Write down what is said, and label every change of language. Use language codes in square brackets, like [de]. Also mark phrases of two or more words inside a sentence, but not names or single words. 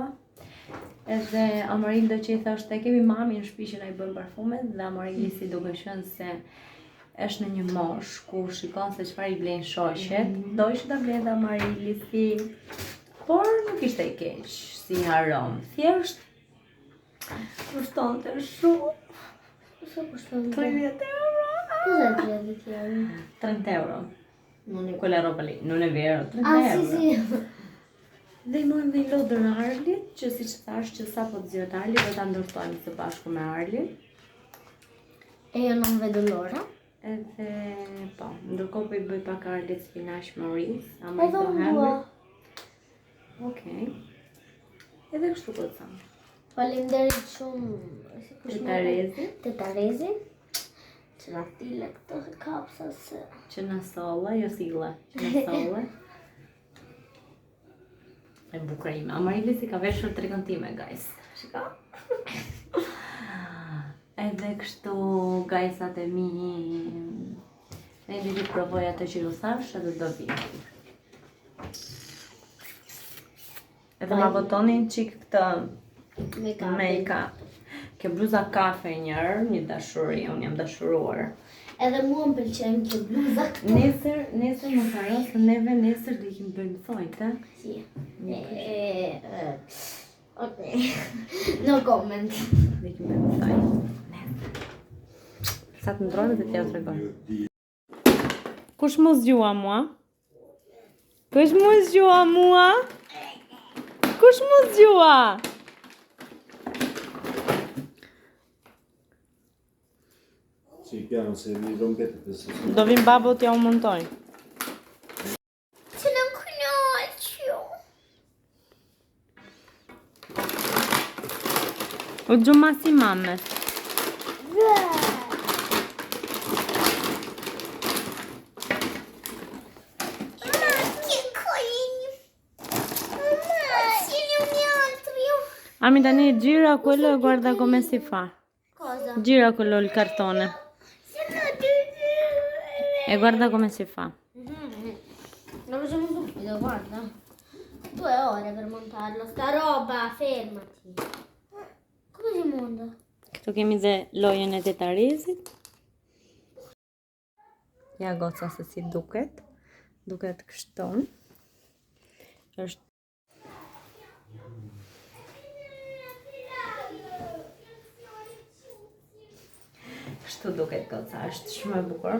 [sq] Edhe Amarildo që i thoshte kemi mami në shtëpi që na i bën parfumet, dhe Amarilisi duke qenë se është në një moshë ku shikon se çfarë i blejnë shoqet, doj që ta blejnë Amarilisi, por nuk ishte i keq si arom, thjesht kushtonte shumë. Sa kushton? 30 euro. [it] Cos'è 30 euro? 30 euro. Quella roba lì, non è vero, 30 Ah, euro. sì, sì. [sq] Dhe i mojmë dhe i lodër Arlit, që si që thash që sa po të zjot Arlit, do ta ndërtojmë së bashku me Arlit. [it] E io non vedo l'ora. [sq] Edhe, po, ndërkohë po i bëj pak Arlit spinach me oriz, Edhe unë dua. Okej. Edhe kështu po të thamë. Faleminderit shumë. Te Terezi, Te Terezi. Që na tile këto kapsa se. që na solle, jo sille, që na solle. E bukur ime. Amarilisi ka veshur trikën time, guys. Shika. Edhe kështu, guysat e mi, ne di të provoj ato që ju thash, edhe do vi. Edhe ma votoni çik këtë make-up. Kjo bluza kafe një dashuri, unë jam dashuruar. Edhe mua më pëlqen kjo bluza. Nesër më ka rënë se neve nesër do ikim bërë në thojtë, Si. Ok. [en] No comment. [sq] do ikim bërë në thojtë. Sa të ndrojnë dhe t'ja të regoj. Kush mu zgjua mua? Kush mu zgjua mua? Kush mu zgjua? [it] Sì, piano, se vi rompete questo. [sq] Do vim babo t'ja u montoj. [it] Se non conosco. [sq] U gjuma si mames. Ami tani [it] gira quello e guarda come si fa. Cosa? Gira quello il cartone. E guarda come si fa. Lo facciamo subito, guarda. 2 ore per montarlo. Sta roba, fermati. Come si monta? [sq] Këtu kemi dhe lojën e Tetarezit. Ja goca se si duket. Duket kështu. Është kështu duket goca, është shumë e bukur.